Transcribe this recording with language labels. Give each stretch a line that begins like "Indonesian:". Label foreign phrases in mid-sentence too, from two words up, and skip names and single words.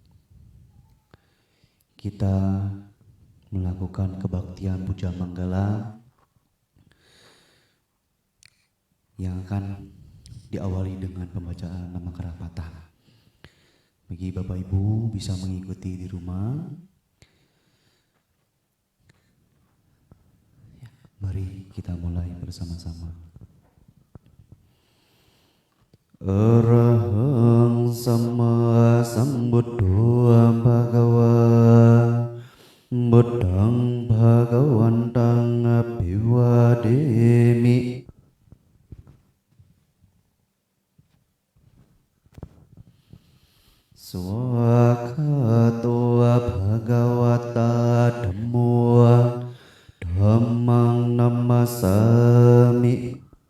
Indonesian: Kita melakukan kebaktian Puja Manggala yang akan diawali dengan pembacaan nama kerapatan. Bagi Bapak Ibu bisa mengikuti di rumah. Mari kita mulai bersama-sama.
Pali: Arahang Sama Sambuddho Bhagava Buddhang Bhagawantang Abhivademi. Swakato Bhagavata Dhammo Dhammang Namasami.